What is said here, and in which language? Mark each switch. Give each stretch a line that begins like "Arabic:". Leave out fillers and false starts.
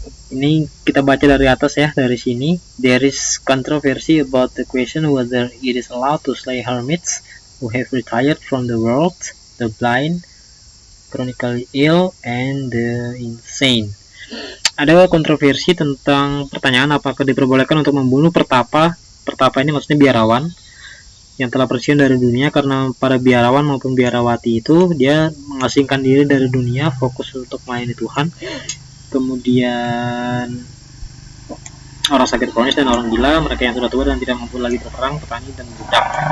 Indonesian: Ini kita baca dari atas ya, dari sini.
English: There is controversy about the question whether it is allowed to slay hermits who have retired from the world, the blind, chronically ill, and the insane.
Indonesian: Ada kontroversi tentang pertanyaan apakah diperbolehkan untuk membunuh pertapa. Pertapa ini maksudnya biarawan yang telah pensiun dari dunia, karena para biarawan maupun biarawati itu dia mengasingkan diri dari dunia, fokus untuk melayani Tuhan. Kemudian orang sakit kronis dan orang gila, mereka yang sudah tua dan tidak mampu lagi berperang, petani dan budak.